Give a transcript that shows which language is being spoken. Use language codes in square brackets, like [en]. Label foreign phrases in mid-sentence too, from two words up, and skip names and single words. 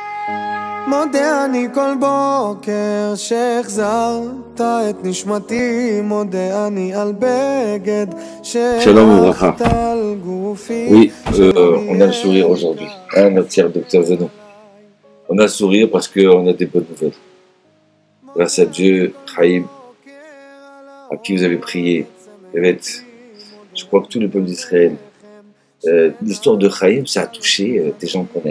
[he] מודה אני כל בוקר שהחזרת את נשמתי, מודה אני על בגד שהלכת על גופי. [fr] Oui, on a le sourire aujourd'hui, hein, notre cher docteur Zenon. On a le sourire parce qu'on a des bonnes nouvelles. Grâce à Dieu, Chaim, à qui vous avez prié, je crois que tout le peuple d'Israël, l'histoire de Chaim, ça a touché des gens qu'on aime.